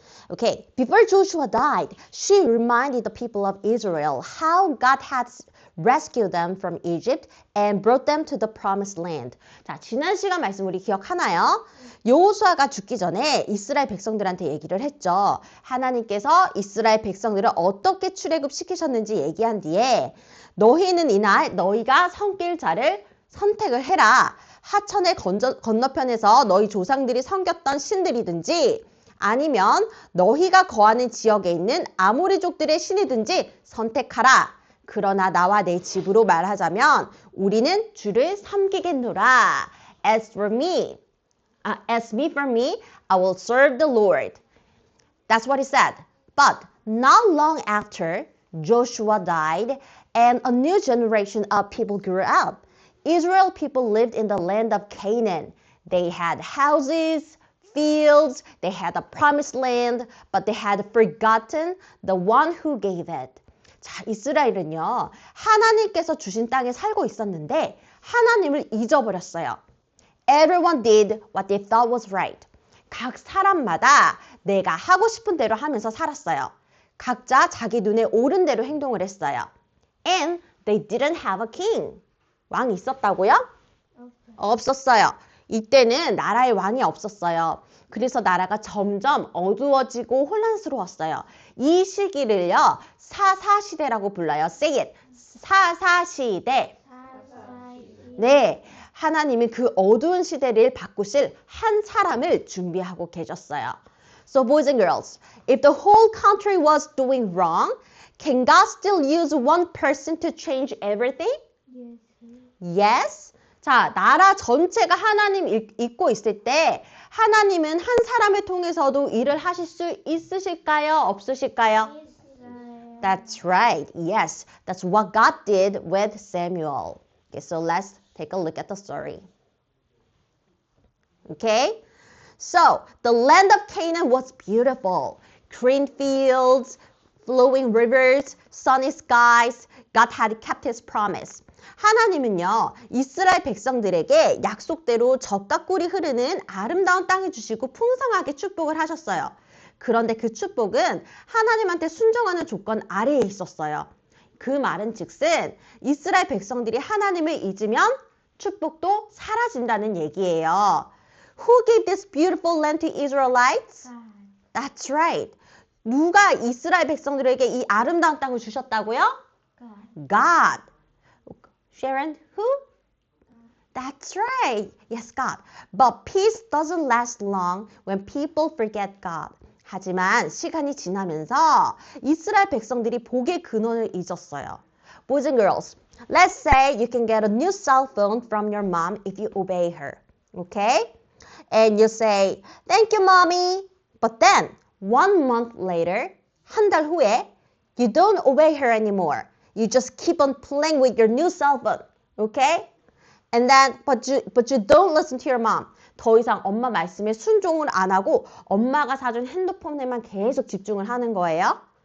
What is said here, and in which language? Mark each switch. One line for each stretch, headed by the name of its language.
English: Okay, before Joshua died, she reminded the people of Israel how God had rescued them from Egypt and brought them to the promised land.
Korean: 자, 지난 시간 말씀 우리 기억하나요? 여호수아가 죽기 전에 이스라엘 백성들한테 얘기를 했죠. 하나님께서 이스라엘 백성들을 어떻게 출애굽시키셨는지 얘기한 뒤에 너희는 이날 너희가 섬길 자를 선택을 해라. 하천의 건너편에서 너희 조상들이 섬겼던 신들이든지 아니면 너희가 거하는 지역에 있는 아모리족들의 신이든지 선택하라. 그러나 나와 내 집으로 말하자면 우리는 주를 섬기겠노라.
English: As for me, I will serve the Lord. That's what he said. But not long after, Joshua died and a new generation of people grew up. Israel people lived in the land of Canaan. They had houses, fields, they had a promised land, but they had forgotten the one who gave it.
Korean: 자, 이스라엘은요, 하나님께서 주신 땅에 살고 있었는데 하나님을 잊어버렸어요.
English: Everyone did what they thought was right.
Korean: 각 사람마다 내가 하고 싶은 대로 하면서 살았어요. 각자 자기 눈에 옳은 대로 행동을 했어요.
English: And they didn't have a king.
Korean: 왕이 있었다고요? 없었어요. 이때는 나라에 왕이 없었어요. 그래서 나라가 점점 어두워지고 혼란스러웠어요. 이 시기를요, 사사시대라고 불러요.
English: Say it.
Korean: 사사시대. 네, 하나님이 그 어두운 시대를 바꾸실 한 사람을 준비하고 계셨어요.
English: So boys and girls, if the whole country was doing wrong, can God still use one person to change everything? Yes.
Korean: 자, 나라 전체가 하나님 잊고 있을 때 하나님은 한 사람을 통해서도 일을 하실 수 있으실까요? 없으실까요?
English: That's right. Yes. That's what God did with Samuel. Okay, so let's take a look at the story. Okay? So, the land of Canaan was beautiful. Green fields, flowing rivers, sunny skies. God had kept his promise.
Korean: 하나님은요, 이스라엘 백성들에게 약속대로 젖과 꿀이 흐르는 아름다운 땅을 주시고 풍성하게 축복을 하셨어요. 그런데 그 축복은 하나님한테 순종하는 조건 아래에 있었어요. 그 말은 즉슨 이스라엘 백성들이 하나님을 잊으면 축복도 사라진다는 얘기예요.
English: Who gave this beautiful land to Israelites? That's right.
Korean: 누가 이스라엘 백성들에게 이 아름다운 땅을 주셨다고요?
English: God. Sharon, who? That's right. Yes, God. But peace doesn't last long when people forget God.
Korean: 하지만 시간이 지나면서 이스라엘 백성들이 복의 근원을 잊었어요.
English: Boys and girls, let's say you can get a new cell phone from your mom if you obey her. Okay? And you say, thank you, mommy. But then, 1 month later,
Korean: 한 달 후에,
English: you don't obey her anymore. You just keep on playing with your new cell phone, okay? And then, but you don't listen to your mom.
Korean: 더 이상 엄마 말씀에 순종을 안 하고 엄마가 사준 핸드폰에만 계속 집중을 하는 거예요.